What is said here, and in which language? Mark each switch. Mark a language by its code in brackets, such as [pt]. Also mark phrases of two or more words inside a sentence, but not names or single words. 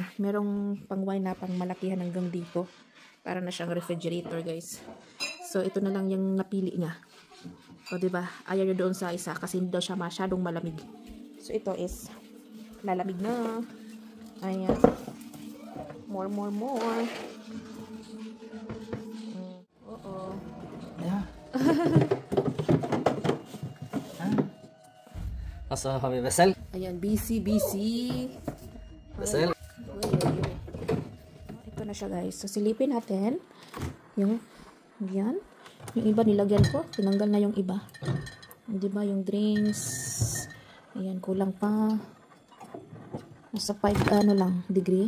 [tl] Merong pang wine na pang malakihan hanggang dito. Para na siyang refrigerator guys. So ito na lang yung napili niya. O diba? Ayaw niya doon sa isa kasi hindi daw siya masyadong malamig. So ito is lalamig na. Ayan. More. [sv] Ja. Och så har vi Wessel. [tl] Ayan, busy. Wessel. Ito na siya guys. So silipin natin yung yan. Yung iba nilagyan ko. Tinanggal na yung iba. Diba yung drinks. Ayan, kulang pa. Nasa 5 degree.